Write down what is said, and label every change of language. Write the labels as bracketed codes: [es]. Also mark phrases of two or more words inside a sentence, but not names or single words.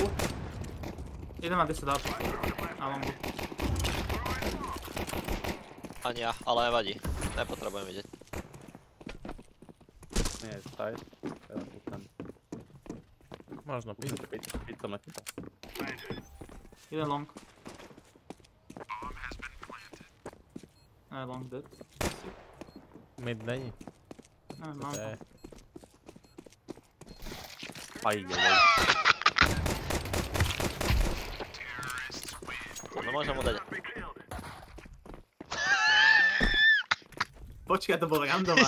[sk] Jeden má 10 HP. Na longu. Ani ja, ale nevadí. Nepotrebujem vidieť. Nie, side. Teraz púšťam. Možno piť. Piť som nechytal. Jeden long. [en] Long dead. [cs] Mid není. Ne, mám [sk] To je... To nemôžem mu dať. Počkaj, to bol randomák.